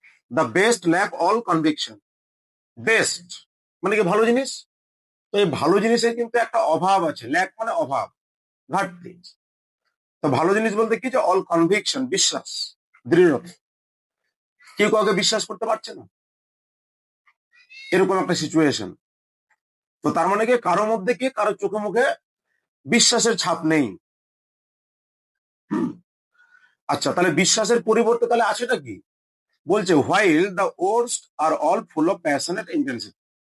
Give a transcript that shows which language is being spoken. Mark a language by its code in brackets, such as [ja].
[en] The best lack all conviction. [bn] Best মানে কি ভালো জিনিস। তো এই ভালো জিনিসের কিন্তু একটা অভাব আছে। ল্যাক মানে অভাব, ঘাটতি। তো ভালো জিনিস বলতে কি, যে [en] all conviction, [bn] বিশ্বাস, দৃঢ়তা। কেউ কাউকে বিশ্বাস করতে পারছে না, এরকম একটা সিচুয়েশন। তো তার মানে কি, কারো মধ্যে কি, কারো চোখে মুখে বিশ্বাসের ছাপ নেই। আচ্ছা, তাহলে বিশ্বাসের পরিবর্তে তাহলে আছেটা কি? বলছে [en] while the worst are all full of passionate intensity.